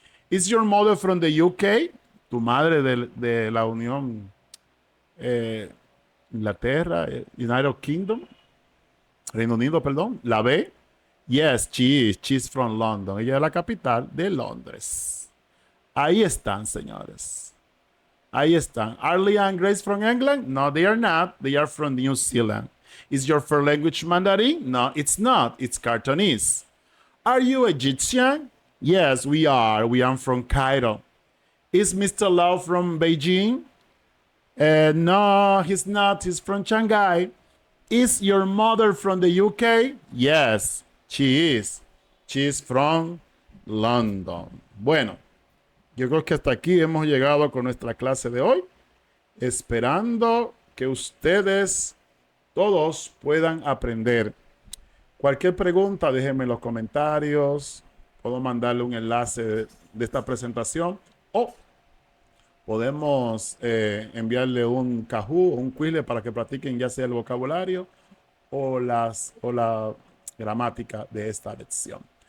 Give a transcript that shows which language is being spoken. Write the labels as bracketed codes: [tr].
[en] Is your mother from the UK? [es] Tu madre de la Unión Inglaterra, United Kingdom, Reino Unido, perdón. La B. [en] Yes, she is. She's from London. [es] Ella es la capital de Londres. Ahí están, señores. Ahí están. [en] Are Leah and Grace from England? No, they are not. They are from New Zealand. Is your first language Mandarin? No, it's not. It's Cantonese. Are you Egyptian? Yes, we are. We are from Cairo. Is Mr. Lau from Beijing? No, he's not. He's from Shanghai. Is your mother from the UK? Yes, she is. She is from London. [es] Bueno, yo creo que hasta aquí hemos llegado con nuestra clase de hoy, esperando que ustedes todos puedan aprender. Cualquier pregunta, déjenme en los comentarios. Puedo mandarle un enlace de esta presentación o podemos enviarle un Kahoot o un Quizlet para que practiquen ya sea el vocabulario o la gramática de esta lección.